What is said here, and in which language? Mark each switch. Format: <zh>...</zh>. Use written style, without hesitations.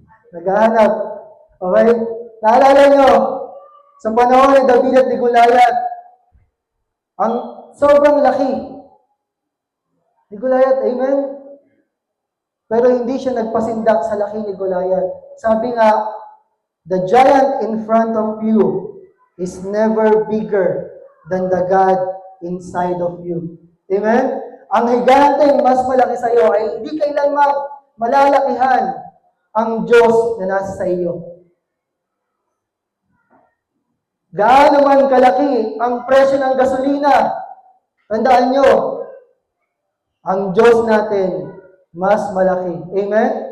<tl>Naghahanap. Okay? Naalala nyo, sa panahon ni David at ni Goliath, ang sobrang laki. Ni Goliath, amen? Pero hindi siya nagpasindak sa laki ni Goliath.</tl> <en>Sabi nga, the giant in front of you is never bigger than the God inside of you. Amen?</en> <tl>Ang higanteng mas malaki sa iyo ay hindi kailanman malalakihan ang Diyos na nasa sa iyo. Gaano man kalaki ang presyo ng gasolina, tandaan nyo, ang Diyos natin mas malaki. Amen?</tl>